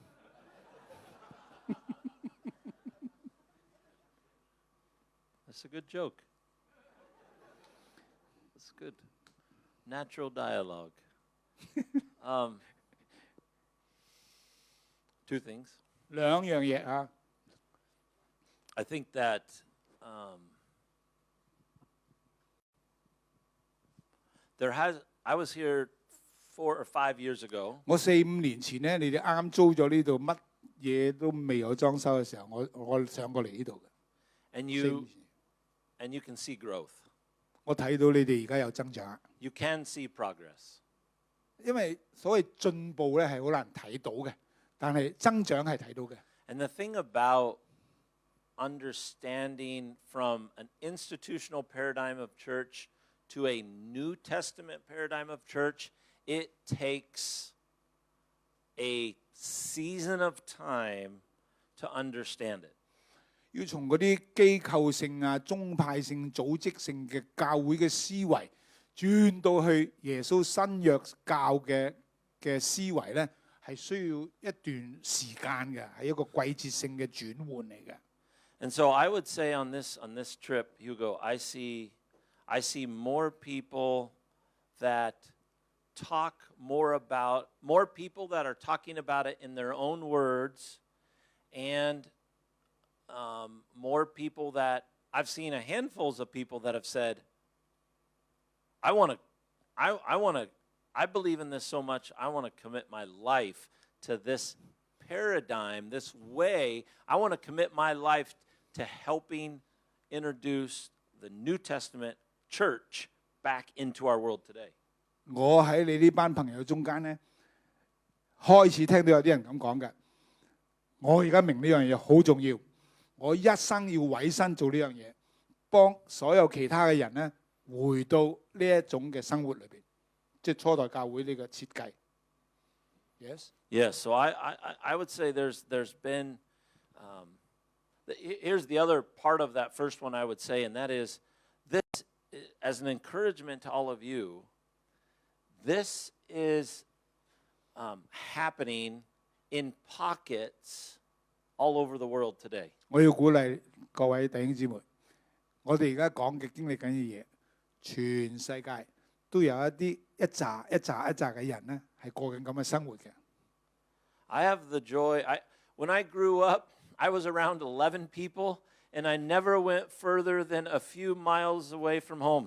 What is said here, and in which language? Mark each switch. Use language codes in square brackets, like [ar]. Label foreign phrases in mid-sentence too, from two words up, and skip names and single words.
[en] That's a good joke. That's good. Natural dialogue. 2 things. [yue] 兩樣嘢啊。 [en] I think that I was here 4 or 5 years ago. [yue] 我4、5年前咧，你哋啱租咗呢度，乜嘢都未有裝修嘅時候，我上過嚟呢度嘅。 [en] And you can see growth. [yue] 我睇到你哋而家有增長。 [en] You can see progress. [yue] 因為所謂進步咧係好難睇到嘅，但係增長係睇到嘅。 [en] And the thing about understanding from an institutional paradigm of church to a New Testament paradigm of church, it takes a season of time to understand it. [yue] 要從嗰啲機構性啊、宗派性、組織性嘅教會嘅思維，轉到去耶穌新約教嘅思維咧，係需要一段時間嘅，係一個季節性嘅轉換嚟嘅。 [en] And so I would say on this trip, Hugo, I see more people that talk more people that are talking about it in their own words, and more people that I've seen handfuls of people that have said, I believe in this so much, I want to commit my life to this paradigm, this way. I want to commit my life to helping introduce the New Testament church back into our world today. [yue] 我喺你呢班朋友中間咧，開始聽到有啲人咁講嘅。我而家明呢樣嘢好重要，我一生要委身做呢樣嘢，幫所有其他嘅人咧回到呢一種嘅生活裏邊，即係初代教會呢個設計。Yes. [en] Yes. So I would say there's been. Here's the other part of that first one I would say, and that is this, as an encouragement to all of you, this is happening in pockets all over the world today. [yue] 我要鼓勵各位弟兄姊妹，我哋而家講嘅經歷緊嘅嘢，全世界都有一紮嘅人咧，係過緊咁嘅生活嘅。 [en] I have the joy. When I grew up, I was around 11 people, and I never went further than a few miles away from home.